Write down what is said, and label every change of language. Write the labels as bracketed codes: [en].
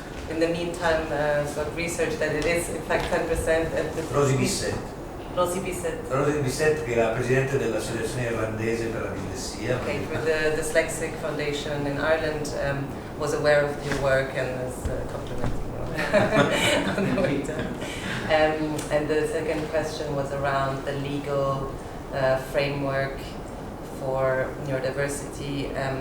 [en] In the meantime, sort of research that it is in fact 10% at the Rosie Bissett. Rosie Bissett. [it] Rosie Bissett, che è la presidente dell'associazione irlandese per la dislessia. [en] Okay, for the Dyslexic Foundation in Ireland, was aware of your work and is complimenting you on the way down. And the second question was around the legal framework for neurodiversity.